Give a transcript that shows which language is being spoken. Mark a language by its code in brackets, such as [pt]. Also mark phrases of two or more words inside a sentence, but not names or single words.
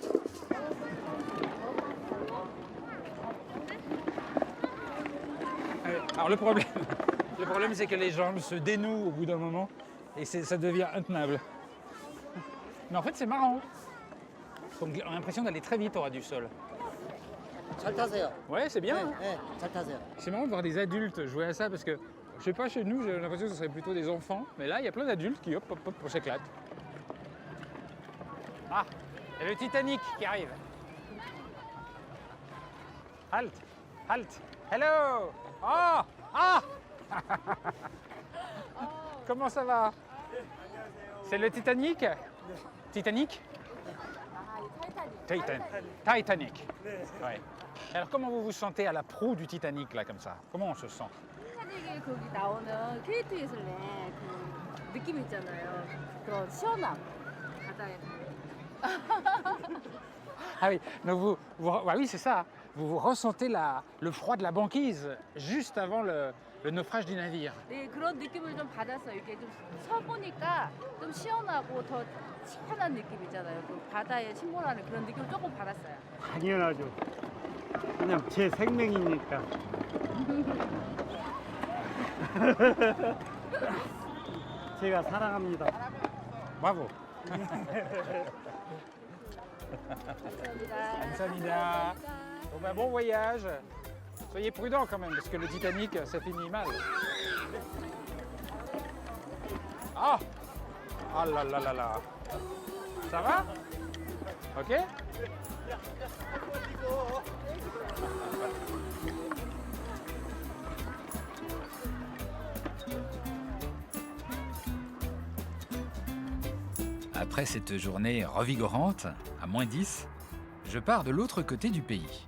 [fr] Alors le problème c'est que les jambes se dénouent au bout d'un moment et ça devient intenable. Mais en fait, c'est marrant. Donc, on a l'impression d'aller très vite au ras du sol. [ko] 잘 타세요. [fr] Ouais, c'est bien. [ko] 네, 잘 타세요. [fr] C'est marrant de voir des adultes jouer à ça parce que, je sais pas, chez nous, j'ai l'impression que ce serait plutôt des enfants. Mais là, il y a plein d'adultes qui, hop, hop, hop, on s'éclate. Ah, il y a le Titanic qui arrive. [en] Halt, halt. Hello. [fr] Oh, ah. Comment ça va? C'est le Titanic? Titanic? Titanic. Ouais. Alors comment vous vous sentez à la proue du Titanic là comme ça? Comment on se sent? [ko] 타이타닉에 거기 나오는 케이트 윈슬렛 그 느낌 있잖아요. 그런 시원함 바다에서. [fr] Ah oui, donc bah oui c'est ça. Vous ressentez le froid de la banquise juste avant le naufrage du navire. [ko] 네, 그런 느낌을 좀 받았어요. 이렇게 좀 서보니까 좀 시원하고 더 시원한 느낌이잖아요. 그 바다에 침몰하는 그런 느낌을 조금 받았어요. 당연하죠. 그냥 제 생명이니까. 제가 사랑합니다. [fr] Bravo. [ko] 감사합니다. [fr] Bon, bah, bon voyage. Soyez prudents quand même, parce que le Titanic, ça finit mal. Ah! Ah là là là là. Ça va? Ok? Après cette journée revigorante, à moins 10, je pars de l'autre côté du pays.